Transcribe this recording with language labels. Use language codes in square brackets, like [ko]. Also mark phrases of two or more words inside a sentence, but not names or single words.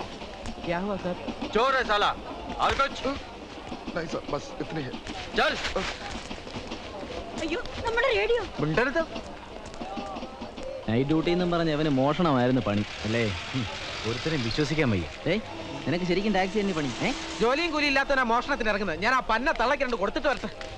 [hi] क्या हुआ सर? चोर है साला। और कुछ नहीं सर, बस इतनी है। चल। [ml] അയ്യോ നമ്മുടെ റേഡിയോ. മിണ്ടരുത്. നൈറ്റ് ഡ്യൂട്ടി എന്നും പറഞ്ഞ് അവന് മോഷണമായിരുന്നു പണി അല്ലേ? ഒരുത്തരം വിശ്വസിക്കാൻ വയ്യ. നിനക്ക് ശരിക്കും ടാക്സി തന്നെ പണി? ജോലിയും കൂലി ഇല്ലാത്തവനാ മോഷണത്തിന് ഇറങ്ങുന്നത്. ഞാൻ ആ പന്ന തള്ളക്ക് രണ്ട് കൊടുത്തിട്ട് വരട്ടെ.